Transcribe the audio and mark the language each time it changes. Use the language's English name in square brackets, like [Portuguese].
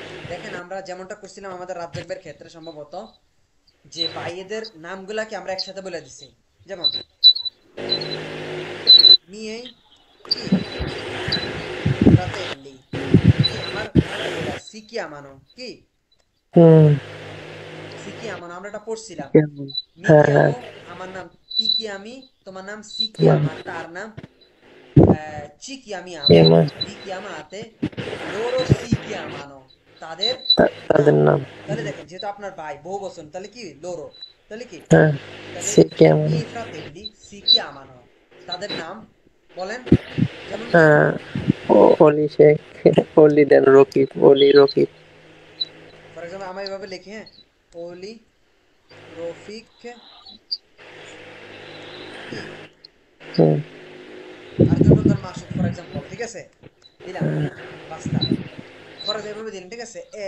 [Bangla] দেখেন আমরা যেমনটা করছিলাম আমাদের রাজ্জাকের ক্ষেত্রে সম্ভবত, যে ভাইয়েদের নামগুলাকে আমরা একসাথে বলে দিছি। যেমন মিয়ে কি fratelli, কি আমার ভাইয়েরা, [Italian] si chiamano [Bangla] কি si chiamano, আমরা এটা পড়ছিলাম। [Italian] mi chiamo [Bangla] আমার নাম, [Italian] ti chiami [Bangla] তোমার নাম, [Italian] si chiama [Bangla] তার নাম, [Italian] ci chiamiamo vi chiamate, loro si chiamano [Bangla] তাদের নাম। তাহলে দেখেন যেহেতু আপনার ভাই বহু বচন, তাহলে কি লোরো, তাহলে কি [Italian] si chiamano i fratelli si chiamano, [Bangla] তাদের নাম বলেন। যেমন Oli Sheikh Oli then Rakib Oli Rakib for example আমরা এভাবে লিখি, হ্যাঁ, ওলি রফিক আর যখন ধর মাসুদ ফর এক্সাম্পল, ঠিক আছে, দিলাম পাঁচটা ফর এক্সাম্পল দিলাম, ঠিক আছে।